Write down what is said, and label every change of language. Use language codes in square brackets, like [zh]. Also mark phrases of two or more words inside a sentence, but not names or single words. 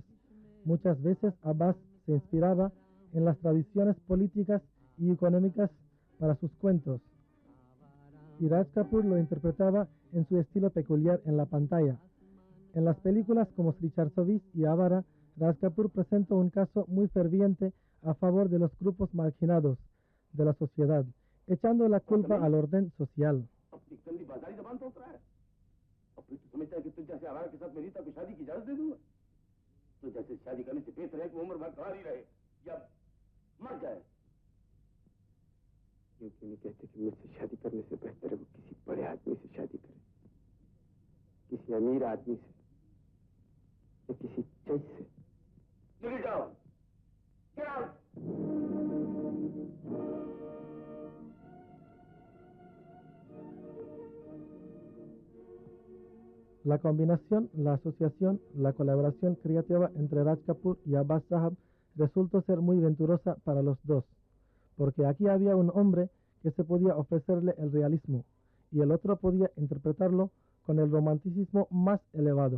[es] Muchas veces Abbas se inspiraba en las tradiciones políticas y económicas para sus cuentos, y Raj Kapoor lo interpretaba en su estilo peculiar en la pantalla. En las películas como Sri 420 y Avara, Raj Kapoor presenta un caso muy ferviente a favor de los grupos marginados de la sociedad, echando la culpa al orden social. [hi] क्यों नहीं कहते कि मुझसे शादी करने से बेहतर है वो किसी बड़े आदमी से शादी करे, किसी अमीर आदमी से या किसी जज से। चले जाओ, [en] get out! [es] La combinación, la asociación, la colaboración creativa entre Raj Kapoor y Abbas Sahab resultó ser muy venturosa para los dos, porque aquí había un hombre que se podía ofrecerle el realismo y el otro podía interpretarlo con el romanticismo más elevado.